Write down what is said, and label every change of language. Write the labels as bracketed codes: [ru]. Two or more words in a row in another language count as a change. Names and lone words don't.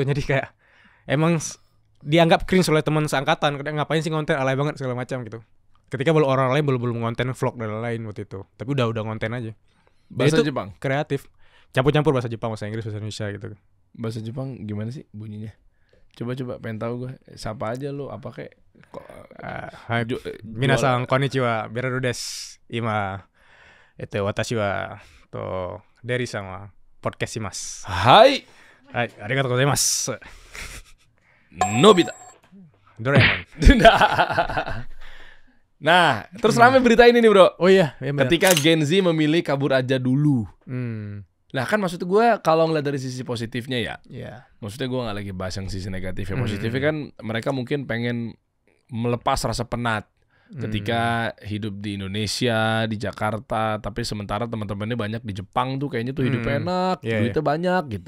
[id] Jadi kayak emang dianggap cringe oleh teman seangkatan, ngapain sih ngonten, alay banget segala macam gitu. Ketika orang lain belum ngonten vlog dan lain waktu itu. Tapi udah ngonten aja. Bahasa Jepang. Kreatif. Campur-campur bahasa Jepang, bahasa Inggris, bahasa Indonesia gitu. Bahasa Jepang gimana sih bunyinya? Coba pengen tahu gue. Siapa aja lu? Apa kayak [ja] 皆さんこんにちは、ベルです. 今私はデリさんはポッドキャストします. Hai. はい、ありがとうございます. Nobita. Doraemon. [id] Nah, terus rame berita ini nih, Bro. Oh iya, ketika Gen Z memilih kabur aja dulu. Nah kan maksud gue kalau ngeliat dari sisi positifnya ya, maksudnya gue nggak lagi bahas yang sisi negatifnya. Positifnya kan mereka mungkin pengen melepas rasa penat ketika hidup di Indonesia, di Jakarta, tapi sementara teman-temannya banyak di Jepang tuh kayaknya tuh hidup enak, duitnya banyak gitu.